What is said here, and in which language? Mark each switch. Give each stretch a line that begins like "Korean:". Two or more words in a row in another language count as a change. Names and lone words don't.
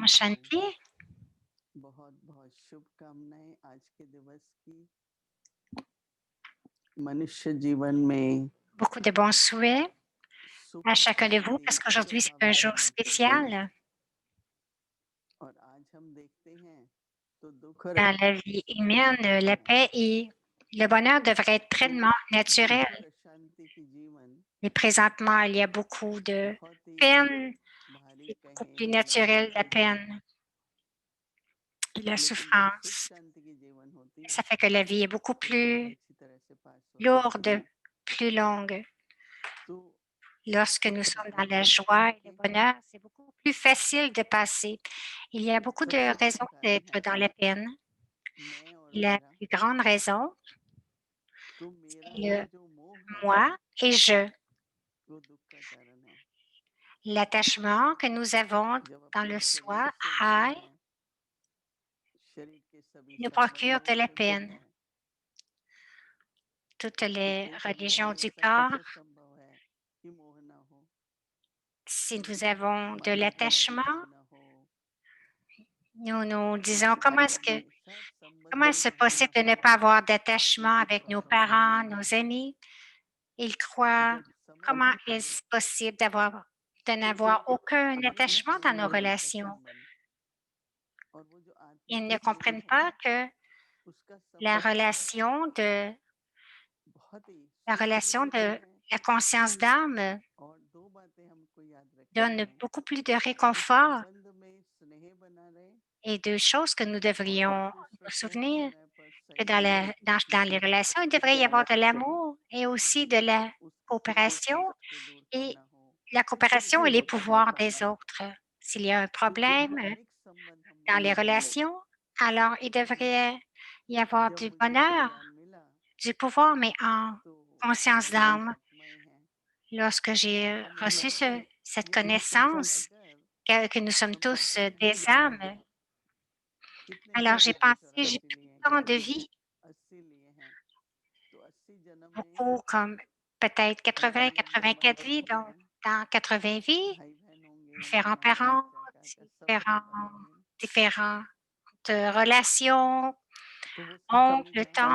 Hindi: ओम शांति. बहुत बहुत शुभकामनाएं आज के दिवस की मनुष्य जीवन में
French: Beaucoup de bons souhaits
Hindi: सुख
French: à chacun de vous
Hindi: शांति
French: parce qu'aujourd'hui, c'est un jour
Hindi: सद्भावना की
French: spécial
Hindi: और आज हम देखते हैं तो दुख और
French: dans la vie humaine. La paix et le bonheur devraient être pleinement naturels.
Hindi: दुख और अशांति की जीवन
French: Mais présentement, il y a beaucoup de
Hindi: बहुत ही
French: peine.
Hindi: भारी
French: C'est beaucoup
Hindi: कहें
French: plus
Hindi: या
French: naturel, la
Hindi: नकारात्मक
French: peine
Hindi: कहें
French: et la
Hindi: लेकिन जब सुख
French: souffrance.
Hindi: शांति की जीवन होती है
French: Ça fait que la vie est beaucoup
Hindi: तो बहुत
French: plus
Hindi: अच्छी तरह से पास होती है
French: lourde, plus longue.
Hindi: तो
French: Lorsque nous
Hindi: सबसे
French: sommes dans
Hindi: पहले
French: la
Hindi: हम
French: joie et le
Hindi: देखें
French: bonheur, c'est beaucoup plus facile de passer. Il y a beaucoup
Hindi: सबसे
French: de
Hindi: बड़ा
French: raisons
Hindi: कारण
French: d'être
Hindi: है
French: dans la peine.
Hindi: मैं और
French: La
Hindi: मेरा
French: plus grande raison,
Hindi: तो
French: c'est
Hindi: मेरा
French: le
Hindi: जो मोह है
French: moi et je.
Hindi: वो दुख का कारण है
French: L'attachement que nous avons
Hindi: जब
French: dans
Hindi: अपने
French: le
Hindi: शरीर
French: soi
Hindi: से दूर
French: I
Hindi: हैं शरीर के सभी
French: nous procure
Hindi: संबंधों
French: de la
Hindi: से दूर
French: peine.
Hindi: हैं
French: Toutes
Hindi: तो
French: les
Hindi: एक समय
French: religions
Hindi: में
French: du
Hindi: ऐसा
French: corps,
Hindi: कैसे संभव है कि मोह ना हो
French: si nous avons de
Hindi: मन में
French: l'attachement,
Hindi: दुख ना हो
French: nous nous disons
Hindi: परिवार में सब
French: comment
Hindi: संबंधों
French: est-ce
Hindi: में
French: possible de
Hindi: ना
French: ne
Hindi: हो
French: pas avoir d'attachement
Hindi: किसी
French: avec nos
Hindi: कारण से
French: parents, nos amis? Ils croient,
Hindi: जब समझ
French: comment
Hindi: लेते हैं
French: est-ce possible de
Hindi: तो
French: n'avoir aucun
Hindi: अपने
French: attachement dans nos
Hindi: और मन का
French: relations?
Hindi: संबंध और वो जो
French: Ils
Hindi: आत्मिक
French: ne
Hindi: शरीर
French: comprennent
Hindi: है
French: pas que
Hindi: उसका
French: la
Hindi: संबंध
French: relation de
Hindi: बहुत ही
French: la
Hindi: सुख भी
French: relation
Hindi: देता
French: de
Hindi: है
French: la conscience d'âme
Hindi: और दो बातें हमको याद रखनी
French: donne
Hindi: है
French: beaucoup plus de
Hindi: इस
French: réconfort
Hindi: संबंध में स्नेह बना रहे
French: et deux choses que nous
Hindi: और एक
French: devrions nous
Hindi: दूसरे को हर
French: souvenir
Hindi: समय पर
French: que dans,
Hindi: सहयोग
French: dans les relations, il devrait y avoir de l'amour et aussi de la
Hindi: उससे
French: coopération
Hindi: उसको दूर
French: et
Hindi: करना हो
French: la coopération et les
Hindi: तो तभी
French: pouvoirs des autres. S'il y a un
Hindi: तो एक
French: problème
Hindi: धार्मिक संबंध हम
French: dans les
Hindi: बनाएंगे
French: relations, alors il devrait y avoir
Hindi: जब
French: du
Hindi: मुझे ये
French: bonheur,
Hindi: ज्ञान मिला
French: du pouvoir, mais en
Hindi: तो
French: conscience
Hindi: हम
French: d'âme.
Hindi: सुखमय हैं
French: Lorsque j'ai
Hindi: तो मैंने
French: reçu cette
Hindi: ये देखा कि
French: connaissance
Hindi: अगर
French: que nous sommes
Hindi: हम
French: tous
Hindi: कितने
French: des
Hindi: जीवन
French: âmes,
Hindi: कितने
French: alors j'ai
Hindi: जन्म
French: pensé, j'ai 184 pris
Hindi: लिए हैं
French: tant de vies,
Hindi: 80 लिए हैं तो 80 जन्म में
French: beaucoup comme peut-être
Hindi: अलग
French: 80,
Hindi: अलग जन्म
French: 84 vies,
Hindi: लेते
French: donc
Hindi: हैं
French: dans 80 vies,
Hindi: भाई बहन होंगे
French: différents
Hindi: मामा
French: parents,
Hindi: चाचा काका सब
French: différents,
Hindi: जन्म लेंगे
French: différentes relations,
Hindi: तो वो सब
French: oncles,
Hindi: कहाँ है